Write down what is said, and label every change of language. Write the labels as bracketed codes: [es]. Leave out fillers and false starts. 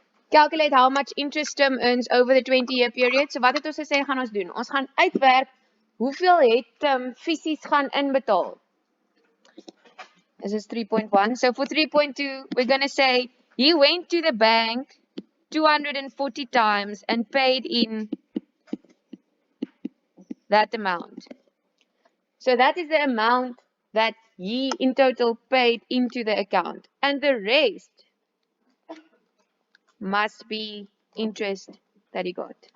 [en] Calculate how much interest Tim earns over the 20-year period. [af] So wat het ons gesê gaan ons doen? Ons gaan uitwerk hoeveel het Tim fisies gaan inbetaal. [en] This is 3.1. So for 3.2, we're going to say he went to the bank 240 times and paid in that amount. So that is the amount that he in total paid into the account. And the rest must be interest that he got.